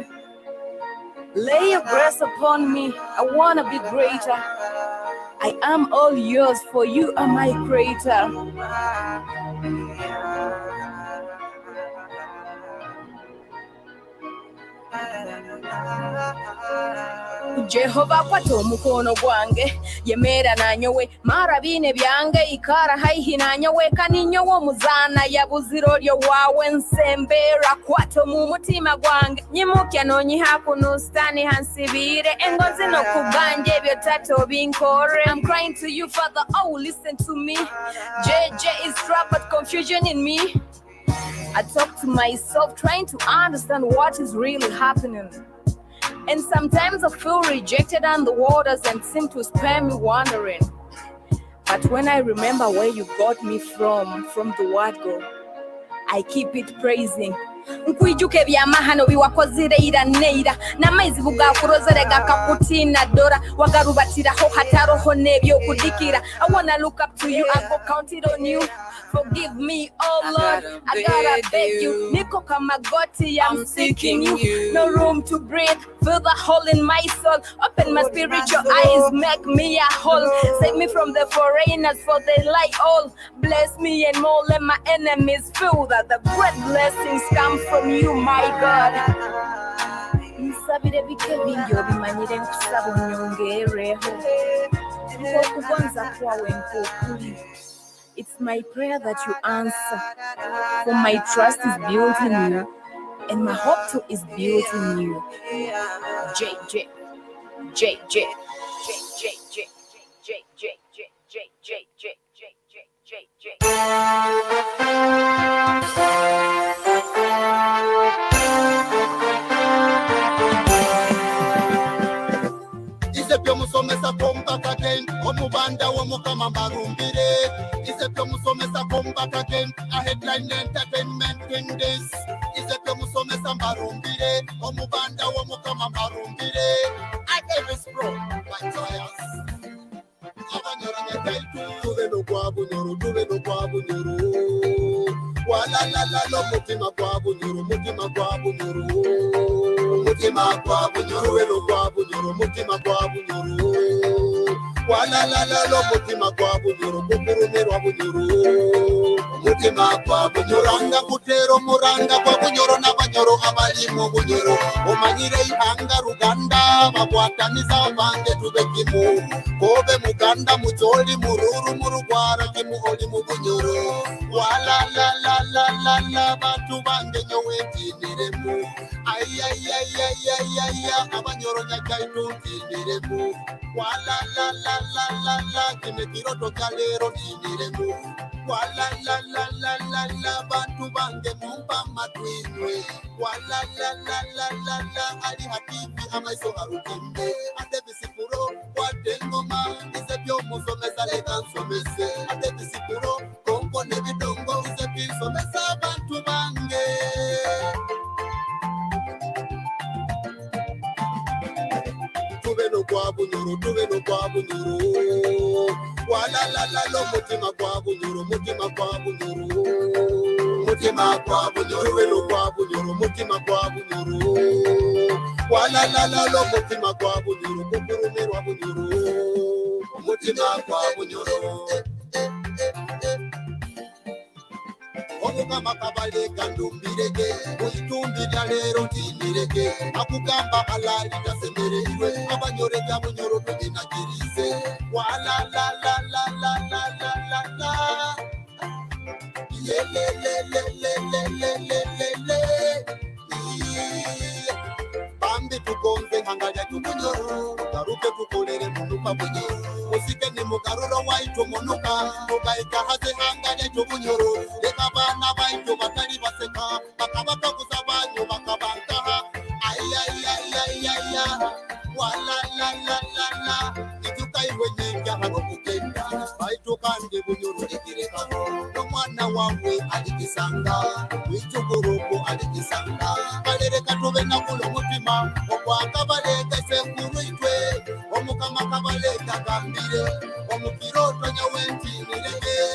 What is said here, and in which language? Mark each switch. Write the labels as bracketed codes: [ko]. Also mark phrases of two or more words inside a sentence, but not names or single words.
[en] Lay your grace upon me. I want to be greater. I am all yours, for you are my creator. [nyo] Jehova kwata omukono gwange yemera nanyowe marabine byange ikara haihi nanyowe kaninyowe omuzana yabuziro lyo wawe nsembera kwata mu mutima gwange nyimukya nonyiha kunustani hansibire engozi no kubanje ebyo tato binkore. [en] I'm crying to you, Father, oh listen to me. JJ is trapped but confusion in me. I talk to myself trying to understand what is really happening. And sometimes I feel rejected on the waters and seem to spare me wandering. But when I remember where you got me from the word go, I keep it praising. [nyo] Nkwijuke byamahano biwakozire ira neira namaizi bugakurozere gakakutina dora wagarubatiraho hataroho nebyo kudikira. [en] I wanna look up to you, I go count it on you. Forgive me, oh Lord, I gotta beg you. [nyo] Niko kamagoti, [en] I'm seeking you. No room to breathe, fill the hole in my soul. Open my spiritual eyes, make me a whole. Save me from the foreigners, for they lie all. Bless me and more, let my enemies feel that the great blessings come from you, my God. [nyo] Nsabire bike bingi obimanyire nkusaba onyongereho. Kugonza kwawe nkokuli. [en] It's my prayer that you answer, for my trust is built in you, and my hope too is built in you. JJ, JJ, JJ, JJ, JJ, JJ. [nyo] Isepyo musomesa [en] come back again. [nyo] Omubanda womukama marumbire. Isepyo musomesa [en] come back again. A headline entertainment in this. [nyo] Isepyo musomesa marumbire. Omubanda womukama marumbire. [en] I gave it pro. My joyous. [nyo] Abanyoro nyakaitu. Tuve no kwa bunyoro. Wala la la lo mutima kwa bunyoro. Mutima kwa bunyoro welo kwa bunyoro. Mutima kwa bunyoro. Wala la la lo mutima kwa bunyoro. Kukurumero wa bunyoro. Mutima kwa bunyoro. Anga kutero muranga kwa bunyoro na banyoro abali mu bunyoro. Omanyire ihanga ruganda mabwataniza bange tubekimu. Kobe muganda mujoli mururu murugwara kimu oli mu bunyoro. Wala la la la la la bantu bange nyowe tiniremu. Ay ay ay ay ay ay abanyoro nyakaitu tiniremu. Wala la la la la la kime kiroto kalero tiniremu. Wala la la la la la bantu bange mumba matwinwe. Wala la la la la la ali hakibi amaiso harukimbe. Ate bisikuro watengoma isebyo musomesa lekansomese. Ate bisikuro kongo nebidongo isebyo somesa bantu bange. Tuve no kwa bunyoro. Wala la la lo mutima kwa bunyoro. Mutima kwa bunyoro welo kwa bunyoro. Mutima kwa bunyoro. Wala la la lo mutima kwa bunyoro. Kukurumero wa bunyoro. Mutima kwa bunyoro. Omukama kabale kandumbireke. Uyitumbira lero ntimireke. Akugamba alali tasemereirwe. Abanyore bya bunyoro tuginagirize. Wala la la la la la la la la. Le le le le le le le le le. Bambi tugonze hangaja tubunyoro. Taruke tukolere munuka bunyoro. Musike ni mukaruro waitu munuka. Tukaika hase hangaja tubunyoro. Leka bana waitu batari baseka. Bakabaka kusabanyo bakabankaha. Ay ay ay ay ay ay. Wala la la la la. Itukai wenyenga hano kukenda. Waitu kandi bunyoro ikireka. No mwana wawe alikisanga wichukuruku alikisanga kalere katube nakulo mutima okwakabaleka senkuru itwe omukama kabaleka kambire omukiroto nyawentinirege